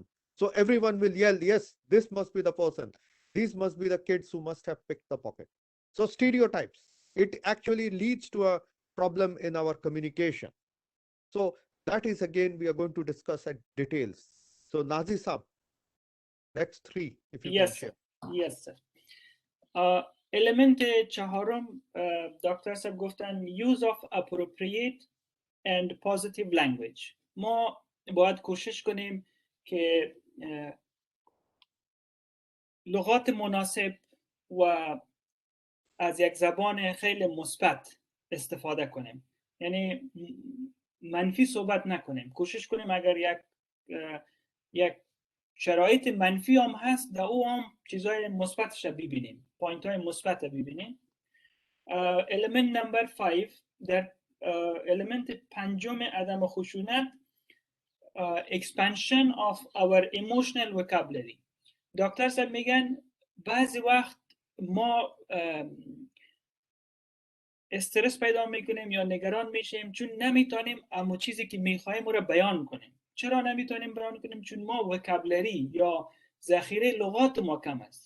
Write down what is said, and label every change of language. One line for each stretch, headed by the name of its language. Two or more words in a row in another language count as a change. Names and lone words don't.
English: So everyone will yell, yes, this must be the person. These must be the kids who must have picked the pocket. So stereotypes, it actually leads to a problem in our communication. So that is again, we are going to discuss at details. So Nazi Saab, next three, if you can Yes, share. yes, sir.
Persian: Element چهارم دکتر صاحب گفتن
English: use of appropriate and positive language.
Persian: ما باید کوشش کنیم که لغات مناسب و از یک زبان خیلی مثبت استفاده کنیم. یعنی منفی صحبت نکنیم. کوشش کنیم اگر یک شرایط منفی هم هست در او هم چیزهای مثبتش ببینیم، پوینت های مثبت ببینیم.
English: element number 5
Persian: در element پنجم عدم خشونت
English: expansion of our emotional vocabulary.
Persian: دکتر صاحب میگن بعضی وقت ما استرس پیدا میکنیم یا نگران میشیم چون نمیتونیم اما چیزی که میخوایم رو بیان کنیم. چرا نمیتونیم بیان کنیم؟ چون ما وکابلری یا ذخیره لغات ما کم است.